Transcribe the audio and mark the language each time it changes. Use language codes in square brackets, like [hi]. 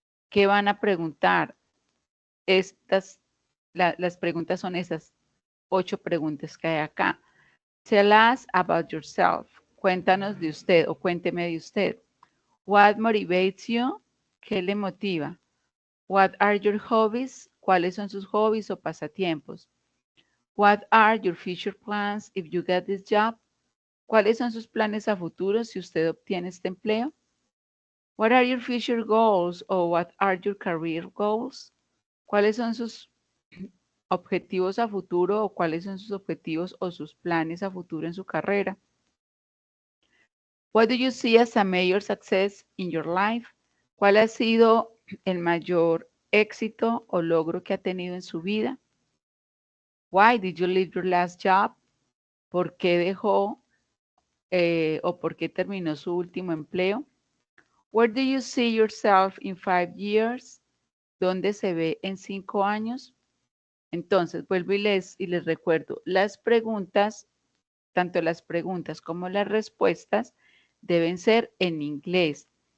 [es] ¿Qué van a preguntar? Las preguntas son esas 8 preguntas que hay acá. [en] Tell us about yourself. [es] Cuéntanos de usted o cuénteme de usted. [en] What motivates you? [es] ¿Qué le motiva? [en] What are your hobbies? [es] ¿Cuáles son sus hobbies o pasatiempos? [en] What are your future plans if you get this job? [es] ¿Cuáles son sus planes a futuro si usted obtiene este empleo? [en] What are your future goals or what are your career goals? [es] ¿Cuáles son sus objetivos a futuro o cuáles son sus objetivos o sus planes a futuro en su carrera? [en] What do you see as a major success in your life? [es] ¿Cuál ha sido el mayor éxito o logro que ha tenido en su vida? [en] Why did you leave your last job? [es] ¿Por qué dejó o por qué terminó su último empleo? [en] Where do you see yourself in 5 years? [es] ¿Dónde se ve en 5 años? Entonces, vuelvo y les recuerdo, las preguntas, tanto las preguntas como las respuestas, deben ser en inglés.